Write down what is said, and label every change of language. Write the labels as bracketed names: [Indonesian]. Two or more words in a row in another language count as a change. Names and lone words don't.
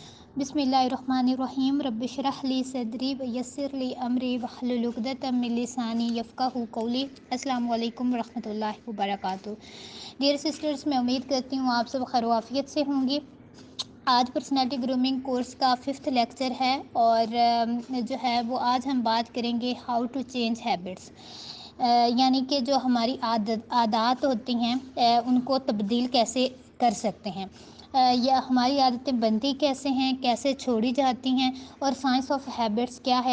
[Arabic] بسم الله الرحمن الرحيم رب اشرح لي صدري ويسر لي أمري واحلل عقدة من لساني يفقهوا قولي. السلام عليكم ورحمة الله وبركاته. [English] dear sisters, [Urdu] میں امید کرتی ہوں آپ سب خیر عافیت سے ہوں گی. آج [English] personality grooming course [Urdu] کا 5th لیکچر ہے اور جو ہے وہ آج ہم بات کریں گے [English] how to change habits, [Urdu] یعنی کہ جو ہماری عادت ہوتی ہیں ان کو تبدیل کیسے کر سکتے ہیں، یا ہماری عادتیں بنتی کیسے ہیں، کیسے چھوڑی جاتی ہیں اور [English] science of habits [Urdu] کیا ہے.